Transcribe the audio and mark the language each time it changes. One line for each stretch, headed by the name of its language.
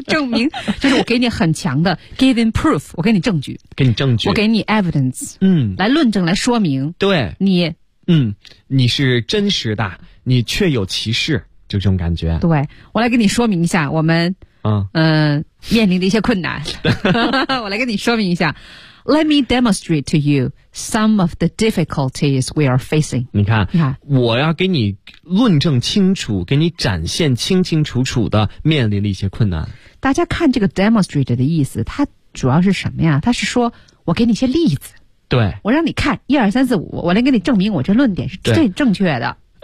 Chinese: 证明就是我给你很强的
English: giving proof，
Chinese: 我给你证据，给你证据，我给你 evidence，嗯，来论证，来说明，对你，嗯，你是真实的，你确有其事。就这种感觉。对，我来跟你说明一下我们面临的一些困难。我来跟你说明一下。
English: Let me demonstrate to you some of the difficulties we are facing.
Chinese: 你看，你看，我要给你论证清楚，给你展现清清楚楚的面临的一些困难。大家看这个 demonstrate 的意思，它主要是什么呀？它是说我给你一些例子。对。我让你看一二三四五，我来给你证明我这论点是最正确的。